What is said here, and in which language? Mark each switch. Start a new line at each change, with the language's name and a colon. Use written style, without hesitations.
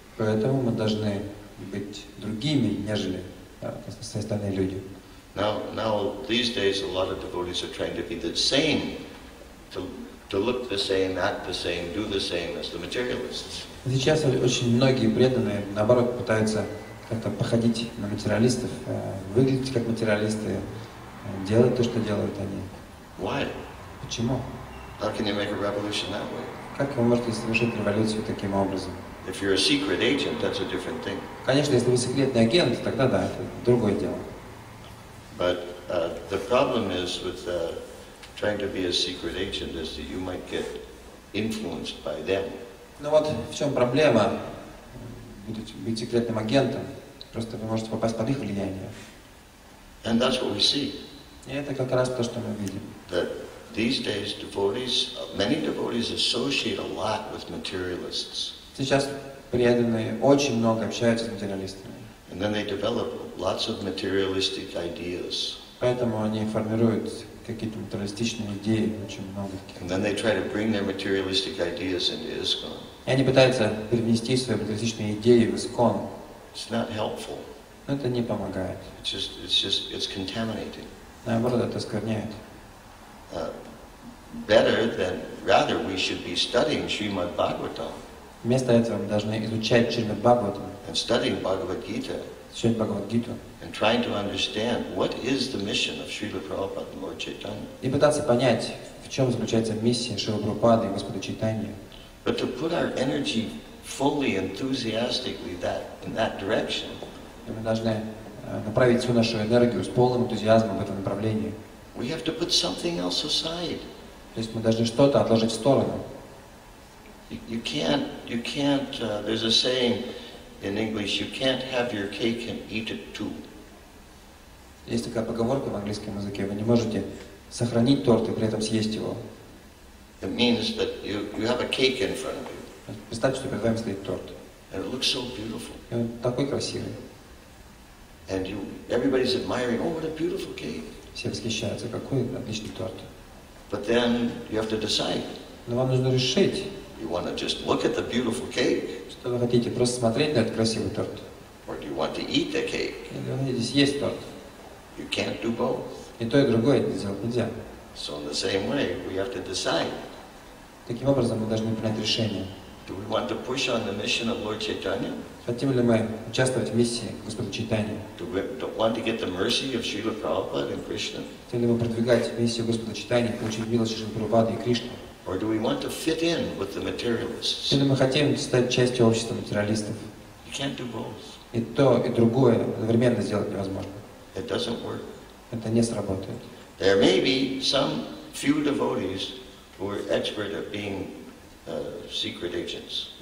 Russian: Поэтому мы должны быть другими, нежели все остальные люди.
English: Now, these days, a lot of devotees are trying to be the same, to look the same, act the same, do the same as the materialists.
Russian: Сейчас очень многие преданные, наоборот, пытаются как-то походить на материалистов, выглядеть как материалисты, делать то, что делают они.
English: Why?
Russian: Почему?
English: How can you make a revolution that way?
Russian: Как вы можете совершить революцию таким образом?
English: If you're a secret agent, that's a different thing.
Russian: Конечно, если вы секретный агент, тогда да, это другое дело.
English: But the problem is with trying to be a secret agent is that you might get influenced by them.
Russian: Ну вот в чем проблема быть секретным агентом. Просто вы можете попасть под их влияние.
English: And that's what we see.
Russian: И это как раз то, что мы видим.
English: That these days many devotees associate a lot with materialists.
Russian: Сейчас преданные очень много общаются с материалистами.
English: And then they develop lots of materialistic ideas.
Russian: Поэтому они формируют какие-то материалистичные идеи, очень много таких.
English: And then they try to bring their materialistic ideas into ISKCON.
Russian: И они пытаются привнести свои материалистичные идеи в ISKCON.
English: It's not helpful.
Russian: Но это не помогает.
English: It's contaminating.
Russian: Наоборот, это оскверняет.
English: Rather we should be studying Srimad Bhagavatam.
Russian: Вместо этого мы должны изучать Шримад Бхагаватам,
English: And studying Bhagavad Gita.
Russian: изучать Бхагавад-гиту.
English: And trying to understand what is the mission of Srila Prabhupada and Lord Chaitanya.
Russian: И пытаться понять, в чем заключается миссия Шрилы Прабхупады и Господа Чайтаньи.
English: But to put our energy fully, enthusiastically in that direction.
Russian: И мы должны направить всю нашу энергию с полным энтузиазмом в этом направлении.
English: We have to put something else aside.
Russian: То есть мы должны что-то отложить в сторону.
English: You can't, there's a saying in English, you can't have your cake and eat it too.
Russian: Есть такая поговорка в английском языке, вы не можете сохранить торт и при этом съесть его.
English: It means that you have a cake in front of you.
Russian: Представьте, что перед вами стоит торт.
English: And it looks so beautiful.
Russian: И он такой красивый.
English: And everybody's admiring, oh, what a beautiful cake.
Russian: Все восхищаются, какой отличный торт.
English: But then you have to decide.
Russian: Но вам нужно решить,
English: You want to just look at the beautiful cake?
Russian: что вы хотите, просто смотреть на этот красивый торт.
English: Or do you want to eat the cake?
Russian: Или вы хотите съесть торт.
English: You can't do both.
Russian: И то, и другое сделать нельзя.
English: So in the same way, we have to decide.
Russian: Таким образом, мы должны принять решение.
English: Do we want to push on the mission of Lord Chaitanya?
Russian: Хотим ли мы участвовать в миссии Господа Чайтаньи?
English: Do we want to get the mercy of Srila Prabhupada and Krishna?
Russian: Хотим ли мы продвигать миссию Господа Чайтаньи, получить милость Шрилы Прабхупады и Кришны?
English: Or do we want to fit in with the materialists?
Russian: Или мы хотим стать частью общества материалистов?
English: You can't do both.
Russian: И то, и другое одновременно сделать невозможно.
English: It doesn't work.
Russian: Это не сработает.
English: There may be some few devotees who are expert at being secret agents.